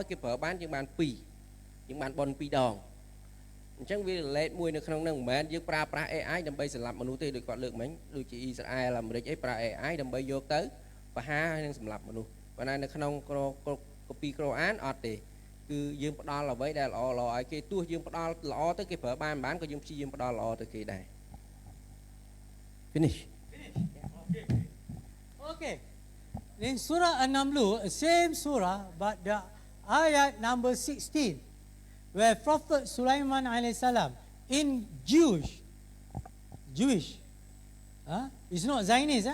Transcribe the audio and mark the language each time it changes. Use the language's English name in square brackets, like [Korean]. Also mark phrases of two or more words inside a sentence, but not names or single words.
[Khmer] គេប្រើបានយើងបាន2យើងបានបន2ដងអញ្ចឹងវា relate មួយនៅក្នុងហ្នឹងមិនមែនយើងប្រើប្រាស់ AI ដើម្បីសម្លាប់មនុស្សទេដូចគាត់លើកមិញដូចជាអ៊ីស្រាអែលអាមេរិកអីប្រើ AI ដើម្បីយកទៅបហាហើយនឹងសម្លាប់មនុស្សប៉ុន្តែនៅក្នុងកូពីក្រូអានអត់ទេគឺយើងផ្ដល់អ្វីដែលល្អឲ្យគេទោះយើងផ្ដល់ល្អទៅគេប្រើបានក៏យើងព្យាយាមផ្ដល់ល្អទៅគេដែរ finish [English] Okay. In Surah An-Naml, same surah, but the ayat number 16, where Prophet Sulaiman [Arabic] عليه السلام [English] in Jewish, it's not Zionist.